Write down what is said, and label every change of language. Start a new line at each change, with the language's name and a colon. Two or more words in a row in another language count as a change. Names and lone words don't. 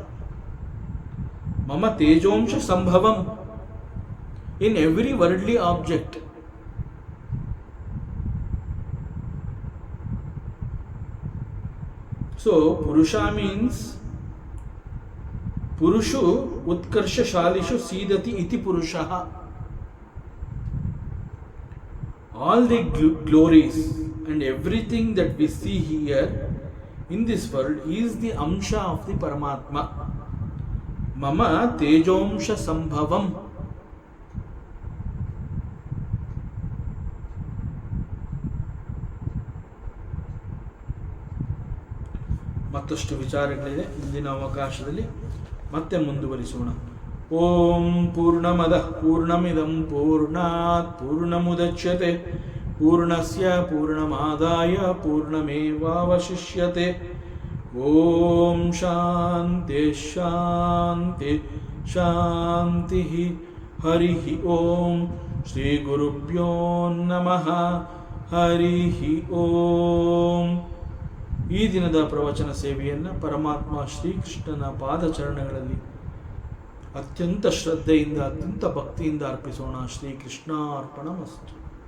Sanskrit: ಮಮ ತೇಜೋಂಶ ಸಂಭವಂ
English: in every worldly object.
Sanskrit: ಸೊ ಪುರುಷ ಮೀನ್ಸ್ ಪುರುಷು ಉತ್ಕರ್ಷಶಾಲಿಷು ಸೀದತಿ ಇತಿ ಪುರುಷಃ.
English: All the glories and everything that we see here in this world is the amsha of the Paramatma.
Sanskrit: मम तेजोंश संभवम्.
Kannada: ಮತ್ತಷ್ಟು ವಿಚಾರಗಳಿದೆ, ಇಂದಿನ ಅವಕಾಶದಲ್ಲಿ ಮತ್ತೆ ಮುಂದುವರಿಸೋಣ.
Sanskrit: ಓಂ ಪೂರ್ಣಮದಃ ಪೂರ್ಣಮಿದಂ ಪೂರ್ಣಾತ್ ಪೂರ್ಣಮುದಚ್ಯತೆ ಪೂರ್ಣಸ್ಯ ಪೂರ್ಣಮಾದಾಯ ಪೂರ್ಣಮೇವಾವಶಿಷ್ಯತೆ. ಓಂ ಶಾಂತಿ ಶಾಂತಿ ಶಾಂತಿ. ಹರಿ ಓಂ ಶ್ರೀ ಗುರುಭ್ಯೋ ನಮಃ. ಹರಿ ಓಂ.
Kannada: ಈ ದಿನದ ಪ್ರವಚನ ಸೇವೆಯನ್ನು ಪರಮಾತ್ಮ ಶ್ರೀಕೃಷ್ಣನ ಪಾದಚರಣಗಳಲ್ಲಿ ಅತ್ಯಂತ ಶ್ರದ್ಧೆಯಿಂದ, ಅತ್ಯಂತ ಭಕ್ತಿಯಿಂದ ಅರ್ಪಿಸೋಣ.
Sanskrit: ಶ್ರೀಕೃಷ್ಣಾರ್ಪಣಮಸ್ತು.